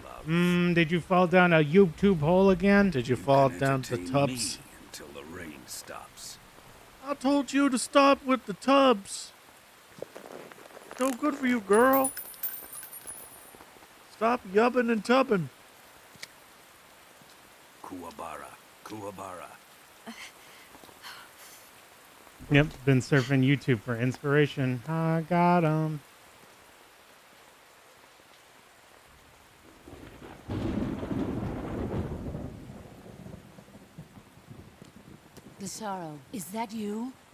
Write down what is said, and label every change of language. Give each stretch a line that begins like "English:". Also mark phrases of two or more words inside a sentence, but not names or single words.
English: your love. Did you fall down a YouTube hole again? Did you fall down the Entertain tubs? me until the rain stops. I told you to stop with the tubs. No good for you, girl. Stop yubbing and tubbing. Kuwabara, Kuwabara. Yep, been surfing YouTube for inspiration. I got him. Gusaro, is that you?